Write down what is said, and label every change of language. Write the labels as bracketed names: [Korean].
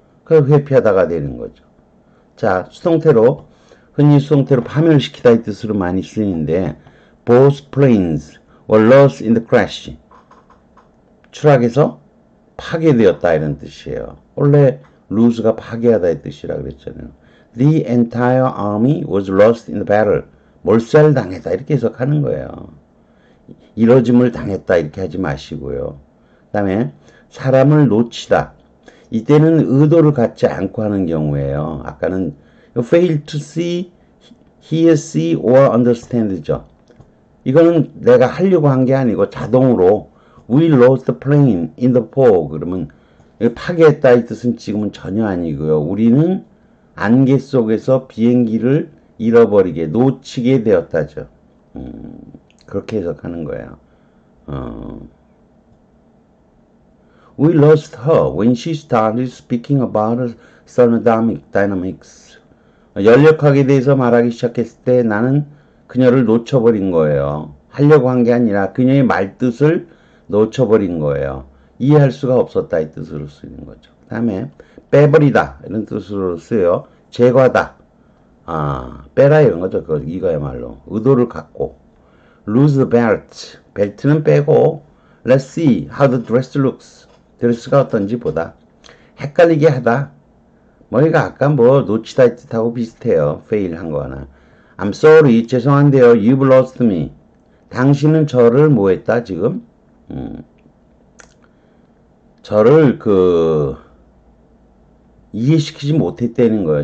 [Korean] 그걸 회피하다가 되는 거죠. 자 수동태로 흔히 수동태로 파멸시키다 이 뜻으로 많이 쓰이는데 [English] both planes were lost in the crash. [Korean] 추락해서 파괴되었다 이런 뜻이에요. 원래 lose가 파괴하다의 뜻이라 그랬잖아요. [English] The entire army was lost in the battle. [Korean] 몰살당했다 이렇게 해석하는 거예요. 이뤄짐을 당했다 이렇게 하지 마시고요. 그 다음에 사람을 놓치다. 이때는 의도를 갖지 않고 하는 경우에요. 아까는 [English] fail to see, hear, see or understand죠. [Korean] 이거는 내가 하려고 한 게 아니고 자동으로 [English] we lost the plane in the fog. [Korean] 그러면 파괴했다 이 뜻은 지금은 전혀 아니고요. 우리는 안개 속에서 비행기를 잃어버리게 놓치게 되었다죠. 그렇게 해석하는 거예요. [English] We lost her when she started speaking about thermodynamics. [Korean] 연력학에 대해서 말하기 시작했을 때 나는 그녀를 놓쳐버린 거예요. 하려고 한 게 아니라 그녀의 말뜻을 놓쳐버린 거예요. 이해할 수가 없었다 이 뜻으로 쓰이는 거죠. 그 다음에 빼버리다 이런 뜻으로 쓰여요. 제거하다. 빼라 이런 거죠. 이거야말로 의도를 갖고 [English] lose the belt. [Korean] 벨트는 빼고 [English] let's see how the dress looks. [Korean] 드레스가 어떤지 보다. 헷갈리게 하다. 이거 아까 놓치다 이 뜻하고 비슷해요. [English] fail [Korean] 한 거 하나. [English] I'm sorry. [Korean] 죄송한데요. [English] You've lost me. [Korean] 당신은 저를 뭐 했다 지금? 저를 이해시키지 못했다는 거예요.